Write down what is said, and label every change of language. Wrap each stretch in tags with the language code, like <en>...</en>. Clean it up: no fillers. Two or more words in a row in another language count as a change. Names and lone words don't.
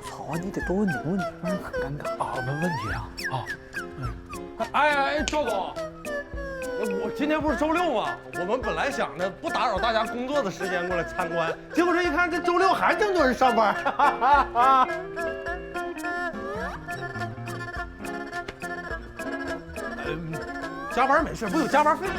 <zh>啊，你得多問點問題，不然很尷尬。啊，問題啊！ 啊，哎，赵总，我今天不是周六吗？我们本来想着不打扰大家工作的时间过来参观，结果这一看，这周六还这么多人上班。加班没事，不有加班费吗？</zh>